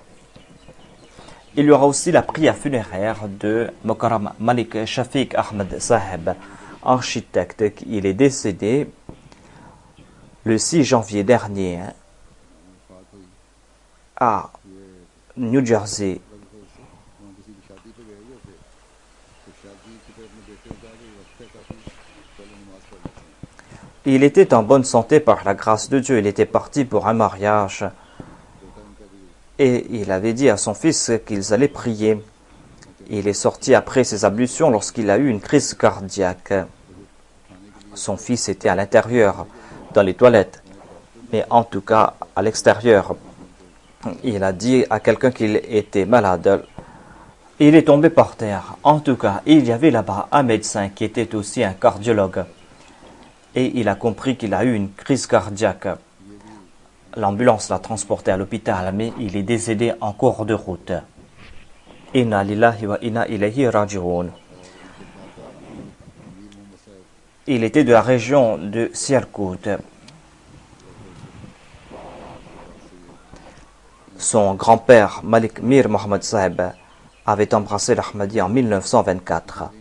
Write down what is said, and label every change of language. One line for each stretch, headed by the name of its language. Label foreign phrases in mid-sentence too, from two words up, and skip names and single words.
French: Il y aura aussi la prière funéraire de Mokaram Malik Shafiq Ahmed Saheb, architecte. Il est décédé le 6 janvier dernier. à New Jersey.
Urdu: وہاں کسی کی شادی پہ گئے ہوئے تھے تو شادی کی پہ اپنے بیٹے کو کہا کہ وقت ہے کافی پہلے نماز پڑھ لیتے ہیں
French: Il était en bonne santé par la grâce de Dieu. Il était parti pour un mariage
Urdu: بیٹا انکا بھی
French: et il avait dit à son fils qu'ils allaient prier. Il est sorti après ses ablutions lorsqu'il a eu une crise cardiaque. Son fils était à l'intérieur, dans les toilettes, mais en tout cas à l'extérieur. Il a dit à quelqu'un qu'il était malade. Il est tombé par terre. En tout cas, il y avait là-bas un médecin qui était aussi un cardiologue. Et il a compris qu'il a eu une crise cardiaque. L'ambulance l'a transporté à l'hôpital, mais il est décédé en cours de route.
Arabic: إنا لله وإنا إليه راجعون.
French: Il était de la région de Sialkot. Son grand-père, Malik Mir Mohammed Saheb, avait embrassé l'Ahmadi en 1924.